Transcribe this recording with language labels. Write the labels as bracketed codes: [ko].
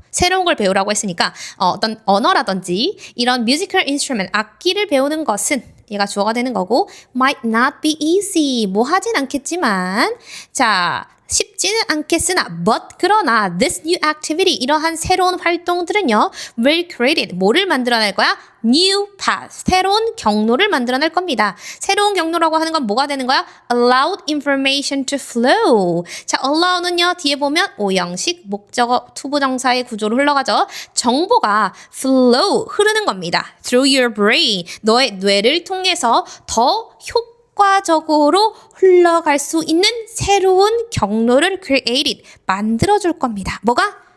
[ko] 새로운 걸 배우라고 했으니까 어떤 언어라든지 이런 [en] musical instrument, [ko] 악기를 배우는 것은 얘가 주어가 되는 거고 [en] might not be easy. [ko] 뭐 하진 않겠지만 자, 쉽지는 않겠으나 but 그러나 [en] this new activity [ko] 이러한 새로운 활동들은요 [en] will create [ko] 뭐를 만들어낼 거야? [en] new path [ko] 새로운 경로를 만들어낼 겁니다. 새로운 경로라고 하는 건 뭐가 되는 거야? [en] allowed information to flow. [ko] 자, allow는요 뒤에 보면 오형식 목적어 투부정사의 구조로 흘러가죠. 정보가 flow 흐르는 겁니다. [en] through your brain [ko] 너의 뇌를 통해서 더 효과적으로 흘러갈 수 있는 새로운 경로를 created 만들어줄 겁니다. 뭐가?